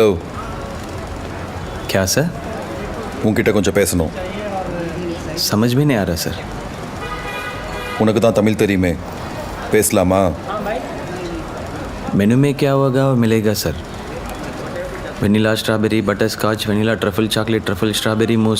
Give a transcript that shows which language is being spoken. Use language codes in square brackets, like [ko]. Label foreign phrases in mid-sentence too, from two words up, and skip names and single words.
[hi] क्या सर? [ta] உங்ககிட்ட கொஞ்சம் பேசணும். [hi] समझ में नहीं आ रहा सर. [ta] உனக்கு தான் தமிழ் தெரியுமே, பேசலாமா? [hi] मेनू में क्या होगा और मिलेगा सर? [en] vanilla strawberry butter scotch, vanilla truffle chocolate, truffle strawberry mousse.